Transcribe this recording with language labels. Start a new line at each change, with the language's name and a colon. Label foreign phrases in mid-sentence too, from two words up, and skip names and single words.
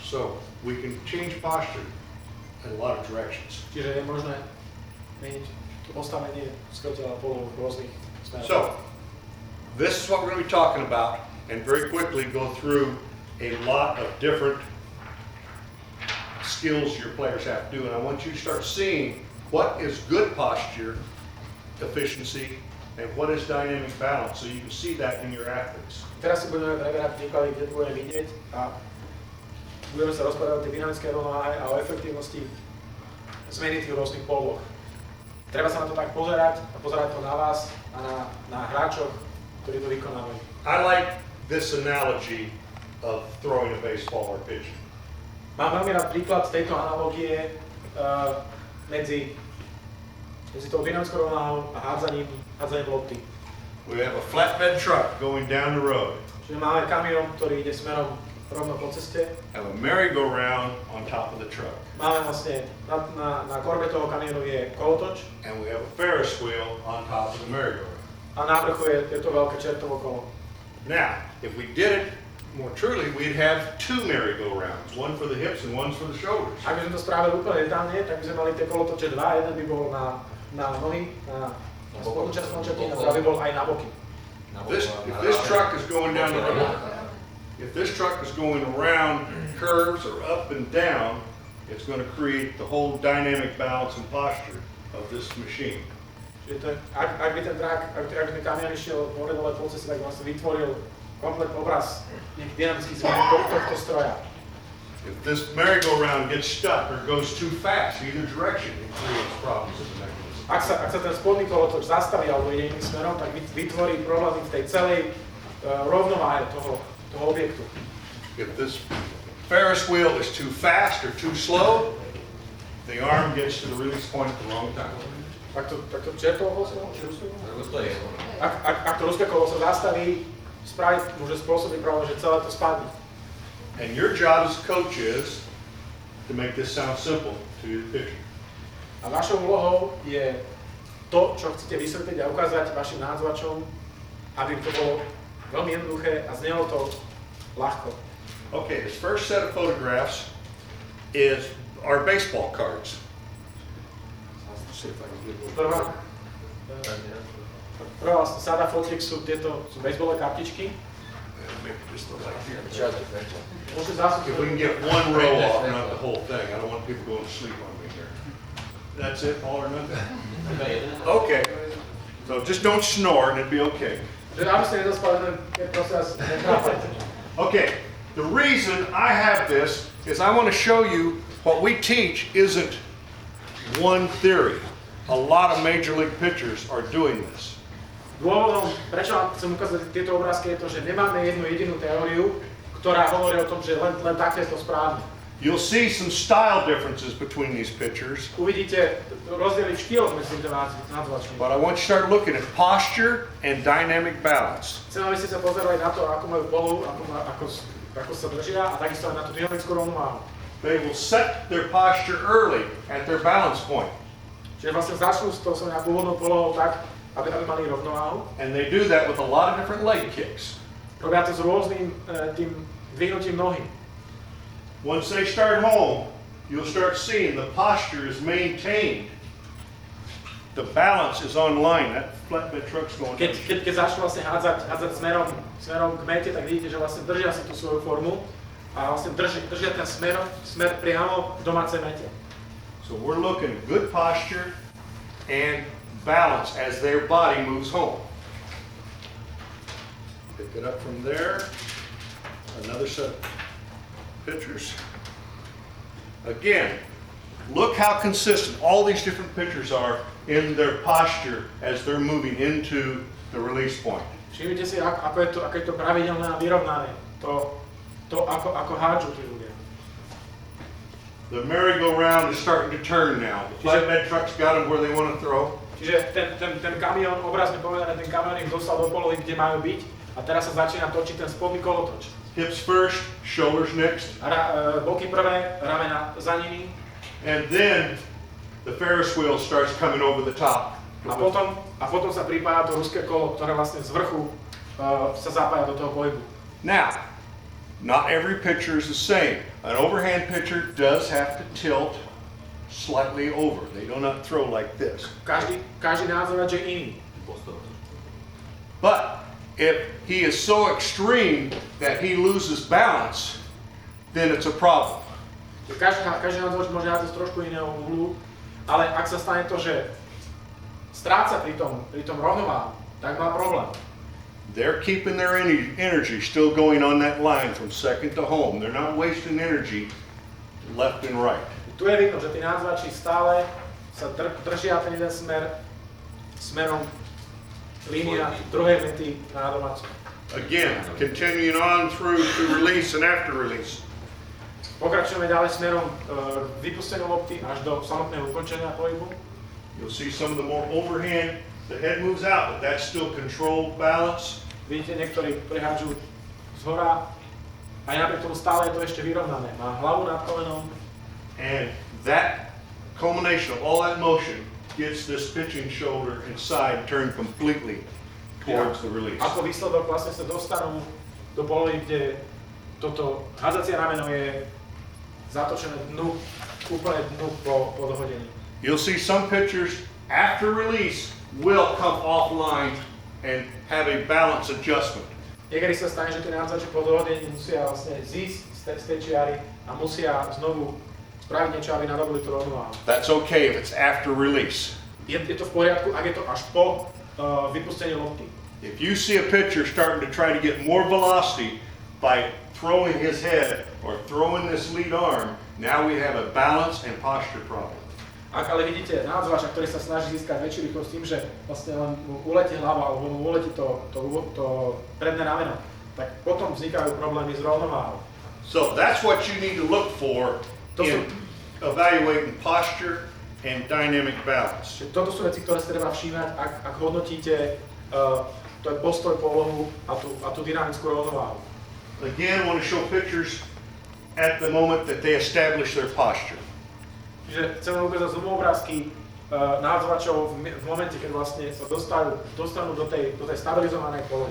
English: So we can change posture in a lot of directions.
Slovak: Čiže je možné meniť postavenie svojho tela polohu v rôznych smeroch.
English: So, this is what we're going to be talking about, and very quickly go through a lot of different skills your players have to do. And I want you to start seeing what is good posture, efficiency, and what is dynamic balance, so you can see that in your athletes.
Slovak: Teraz si budeme preberať príklady, kde budeme vidieť a budeme sa rozprávať o tej dynamickej rovnováhe a o efektívnosti zmeny tých rôznych poloh. Treba sa na to tak pozerať a pozerať to na vás a na hráčoch, ktorí to vykonávajú.
English: I like this analogy of throwing a baseball or pitching.
Slovak: Mám veľmi rád príklad tejto analogie medzi tou dynamickou rovnováhou a hádzaním lopty.
English: We have a flatbed truck going down the road.
Slovak: Čiže máme kamión, ktorý ide smerom rovno po ceste.
English: Have a merry-go-round on top of the truck.
Slovak: Máme vlastne na korbe toho kamiónu je kolotoč
English: And we have a Ferris wheel on top of the merry-go-round.
Slovak: a na vrchu je to veľké čertovo kolo.
English: Now, if we did it more truly, we'd have two merry-go-rounds, one for the hips and one for the shoulders.
Slovak: Ak by sme to spravili úplne detálne, tak by sme mali tie kolotoče dva, jeden by bol na nohy, na spodnú časť končatín a druhý by bol aj na boky.
English: If this truck is going down the road, if this truck is going around curves or up and down, it's going to create the whole dynamic balance and posture of this machine.
Slovak: Čiže to, ak by ten kamión išiel hore dole po ceste, tak vlastne vytvoril komplet obraz nejakých dynamických zmien tohto stroja.
English: If this merry-go-round gets stuck or goes too fast, either direction, it creates problems in the mechanism.
Slovak: Ak sa ten spodný kolotoč zastaví alebo ide iným smerom, tak vytvorí problémy v tej celej rovnováhe toho objektu.
English: If this Ferris wheel is too fast or too slow, the arm gets to the release point at the wrong time.
Slovak: Ak to čertovo ak to ruské kolo sa zastaví, môže spôsobiť problém, že celé to spadne.
English: And your job as a coach is to make this sound simple to your pitcher.
Slovak: A vašou úlohou je to, čo chcete vysvetliť a ukázať vašim nádzovačom, aby to bolo veľmi jednoduché a znelo to ľahko.
English: Okay, this first set of photographs is our baseball cards. Let's see if I can get a little
Slovak: Prvá sáda fotiek sú baseballové kartičky.
English: Make it just look like here.
Slovak: Môžete zásť,
English: If we can get one row off, not the whole thing. I don't want people going to sleep on me here. That's it, all or nothing? Okay, so just don't snore and it'd be okay.
Slovak: aby ste nezaspali, prosím vás, netrápajte.
English: Okay, the reason I have this is I want to show you what we teach isn't one theory. A lot of major league pitchers are doing this.
Slovak: Dôvodom, prečo vám chcem ukázať tieto obrázky, je to, že nemáme jednu jedinú teóriu, ktorá hovorí o tom, že len takto je to správne.
English: You'll see some style differences between these pitchers,
Slovak: Uvidíte rozdiely v štýloch medzi týmito nádzovačmi.
English: but I want you to start looking at posture and dynamic balance.
Slovak: Chcem, aby ste sa pozerali na to, ako majú polohu, ako sa držia a takisto aj na tú dynamickú rovnováhu.
English: They will set their posture early at their balance point,
Slovak: Čiže vlastne začnú s tou svojou pôvodnou polohou tak, aby mali rovnováhu.
English: and they do that with a lot of different leg kicks.
Slovak: Robia to s rôznym tým dvihnutím nohy.
English: Once they start home, you'll start seeing the posture is maintained. The balance is on line. That flatbed truck's going down.
Slovak: Keď začnú vlastne hádzať smerom k mete, tak vidíte, že vlastne držia si tú svoju formu a vlastne držia ten smer priamo v domácej mete.
English: So we're looking at good posture and balance as their body moves home. Pick it up from there. Another set of pictures. Again, look how consistent all these different pictures are in their posture as they're moving into the release point.
Slovak: Všimnite si, ako je to pravidelné a vyrovnané. To ako hádžu tí ľudia.
English: The merry-go-round is starting to turn now. The flatbed truck's got them where they want to throw.
Slovak: Čiže ten kamión, obrazne povedané, ten kamión ich dostal do polohy, kde majú byť a teraz sa začína točiť ten spodný kolotoč.
English: Hips first, shoulders next.
Slovak: Boky prvé, ramena za nimi.
English: And then the Ferris wheel starts coming over the top.
Slovak: A potom sa pripája to ruské kolo, ktoré vlastne z vrchu sa zapája do toho pohybu.
English: Now, not every pitcher is the same. An overhand pitcher does have to tilt slightly over. They do not throw like this.
Slovak: Každý nádzorač je iný.
English: But if he is so extreme that he loses balance, then it's a problem.
Slovak: Každý nádzorač môže hádzať z trošku iného uhlu, ale ak sa stane to, že stráca pri tom rovnováhu, tak má problém.
English: They're keeping their energy still going on that line from second to home. They're not wasting energy left and right.
Slovak: Tu je vidno, že tí nádzorači stále sa držia ten jeden smerom línia druhej vety na domácu.
English: Again, continuing on through to release and after release.
Slovak: Pokračujeme ďalej smerom vypustenia lopty až do samotného ukončenia pohybu.
English: You'll see some of the more overhand, the head moves out, but that's still controlled balance.
Slovak: Vidíte, niektorí prehádžu zhora, aj napriek tomu stále je to ešte vyrovnané. Má hlavu nad kolenom.
English: And that culmination of all that motion gets this pitching shoulder and side turned completely towards the release.
Slovak: Ako výsledok vlastne sa dostanú do polohy, kde toto hádzacie rameno je zatočené dnu, úplne dnu po dohodení.
English: You'll see some pitchers after release will come offline and have a balance adjustment.
Slovak: Niekedy sa stane, že tí nádzači po dohodení musia vlastne zísť z tej čiary a musia znovu spraviť niečo, aby nadobili tú rovnováhu.
English: That's okay if it's after release.
Slovak: Je to v poriadku, ak je to až po vypustení lopty.
English: If you see a pitcher starting to try to get more velocity by throwing his head or throwing this lead arm, now we have a balance and posture problem.
Slovak: Ak ale vidíte nádzovača, ktorý sa snaží získať väčšiu rýchlosť tým, že vlastne len mu uletí hlava alebo mu uletí to predné rameno, tak potom vznikajú problémy s rovnováhou.
English: So that's what you need to look for in evaluating posture and dynamic balance.
Slovak: Toto sú veci, ktoré si treba všímať, ak hodnotíte to postoj, polohu a tú dynamickú rovnováhu.
English: Again, I want to show pictures at the moment that they establish their posture.
Slovak: Čiže chceme ukázať znovu obrázky nádzovačov v momente, keď vlastne sa dostanú do tej stabilizovanej polohy.